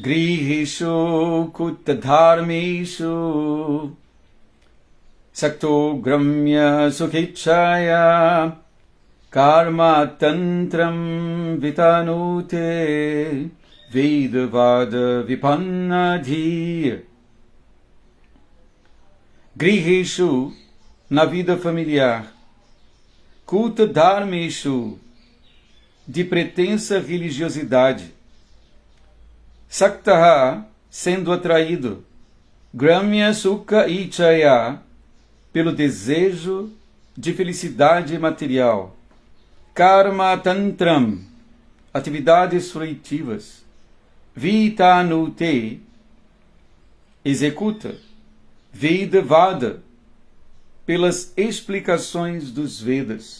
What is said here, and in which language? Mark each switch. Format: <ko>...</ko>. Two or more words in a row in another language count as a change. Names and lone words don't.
<sa>गृहेषु कूटधर्मेषु सक्तो ग्राम्य सुखेच्छया कर्म तन्त्रं वितनुते वेदवाद विपन्नधीः.</sa> <pt>Grihishu, na vida familiar.</pt> <sa>कूट धर्मेषु,</sa> <pt>de pretensa religiosidade. Saktaha, sendo atraído.</pt> <sa>ग्राम्य सुख इच्छया,</sa> <pt>pelo desejo de felicidade material.</pt> <sa>कर्म तन्त्रम्,</sa> <pt>atividades fruitivas. Vitanute, executa. Vedavada, pelas explicações dos Vedas.</pt>